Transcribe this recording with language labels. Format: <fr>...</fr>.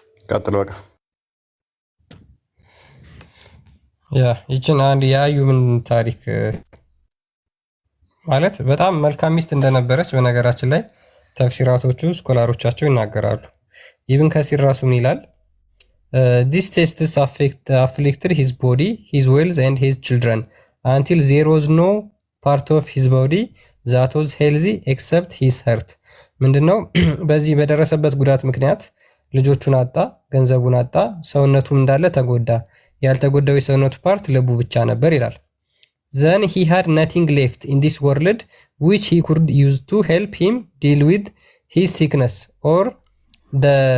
<am>ቀጥል በቃ። ያ ይችን አንድ የአዩብን ታሪክ ማለት በጣም መልካም ሚስት እንደነበረች በነገራችን ላይ ተፍሲራቶቹ ስኮላሮቻቸው ይናገራሉ። ኢብን ከሲር ራሱ ምን ይላል?</am> <en>ዲስ ቴስትስ afflicted his body, his wealth and his children until there was no part of his body that was healthy except his heart።</en> <am>ምንድነው? በዚህ በደረሰበት ጉዳት ምክንያት ልጆቹን አጣ፣ ገንዘቡን አጣ፣ ሰውነቱም እንዳለ ተጎዳ። ያልተጎዳው የሰውነቱ ፓርት ልቡ ብቻ ነበር ይላል።</am> <en>Then he had nothing left in this world which he could use to help him deal with his sickness or the</en>